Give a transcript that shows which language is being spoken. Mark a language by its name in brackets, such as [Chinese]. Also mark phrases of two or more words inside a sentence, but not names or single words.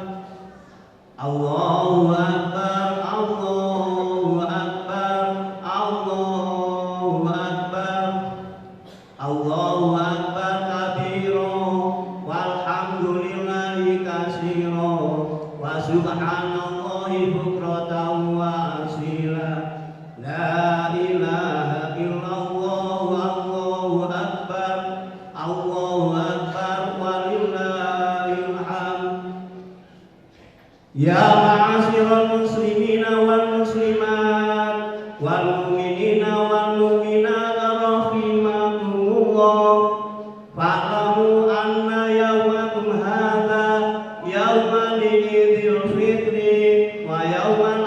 [Arabic] الله أكبر، الله أكبر، الله أكبر، الله أكبر كبيرا، والحمد لله كثيرا، وسبحان الله بكرة وأصيلا، لا إله إلا الله، الله أكبر، الله أكبر، ولله الحمد. يا معشر المسلمين والمسلمات والمؤمنين والمؤمنات رحمكم الله، فاعلموا أن يومكم هذا يوما عيد الفطر ويوما